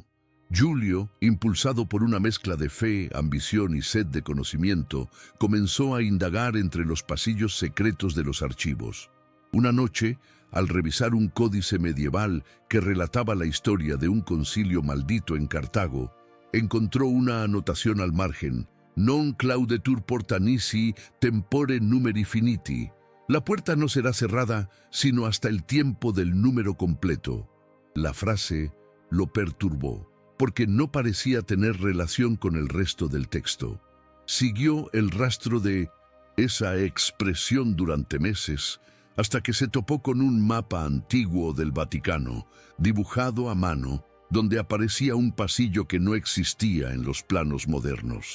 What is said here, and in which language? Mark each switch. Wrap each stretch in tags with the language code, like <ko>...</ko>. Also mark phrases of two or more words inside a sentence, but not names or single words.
<es>Giulio, impulsado por una mezcla de fe, ambición y sed de conocimiento, comenzó a indagar entre los pasillos secretos de los archivos. Una noche, al revisar un códice medieval que relataba la historia de un concilio maldito en Cartago, encontró una anotación al margen:</es> <la>Non claudetur porta nisi tempore numeri finiti.</la> <es>La puerta no será cerrada sino hasta el tiempo del número completo. La frase lo perturbó, porque no parecía tener relación con el resto del texto. Siguió el rastro de esa expresión durante meses, hasta que se topó con un mapa antiguo del Vaticano, dibujado a mano, donde aparecía un pasillo que no existía en los planos modernos.</es>